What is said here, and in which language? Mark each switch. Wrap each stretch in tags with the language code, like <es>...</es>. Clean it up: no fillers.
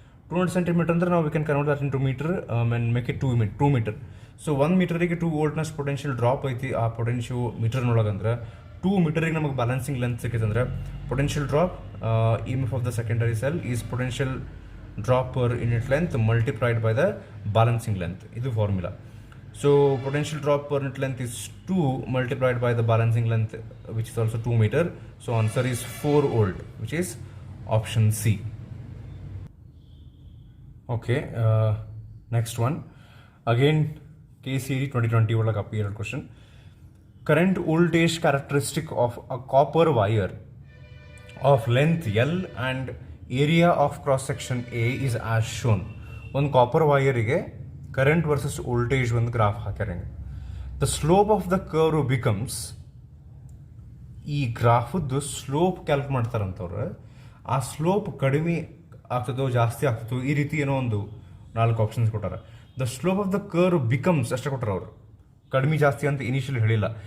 <en>200 centimetre</en> <kn>ಅಂದ್ರೆ ನಾವು</kn> <en>We can convert that into metre and make it 2 metre.</en> <kn>So 1 ಮೀಟರಿಗೆ 2 ವೋಲ್ಟ್ನಷ್ಟು potential drop ಐತಿ ಆ potential ಮೀಟರ್ನೊಳಗಂದ್ರೆ 2 ಮೀಟರಿಗೆ ನಮಗೆ ಬ್ಯಾಲೆನ್ಸಿಂಗ್ ಲೆಂತ್ ಸಿಕ್ಕೈತೆ ಅಂದ್ರೆ potential drop</kn> <en>E M F of the secondary cell is potential drop per unit length multiplied by the balancing length.</en> <kn>ಇದು formula.</kn> <en>So potential drop per unit length is 2 multiplied by the balancing length, which is also 2 meter. So answer is 4 volt, which is option C. Okay, next one. Again, KCD 2020 like appeared question. Current voltage characteristic of a copper wire of length L and area of cross section A is as shown. One copper wire ige current versus voltage</en> <kn>ಒಂದು graph ಹಾಕ್ಯಾರ.</kn> <en>the slope of the curve becomes,</en> <kn>ಈ ಗ್ರಾಫದ್ದು slope Calc ಮಾಡ್ತಾರಂತವ್ರು. ಆ slope ಕಡಿಮೆ ಆಗ್ತದೋ ಜಾಸ್ತಿ ಆಗ್ತದೋ ಈ ರೀತಿ ಏನೋ ಒಂದು 4 ಆಪ್ಷನ್ಸ್ ಕೊಟ್ಟಾರ.</kn> <en>the slope of the curve becomes</en> <kn>ಅಷ್ಟೇ ಕೊಟ್ಟಾರ ಅವರು, ಕಡಿಮೆ ಜಾಸ್ತಿ ಅಂತ ಇನಿಷಿಯಲಿ ಹೇಳಿಲ್ಲ.</kn>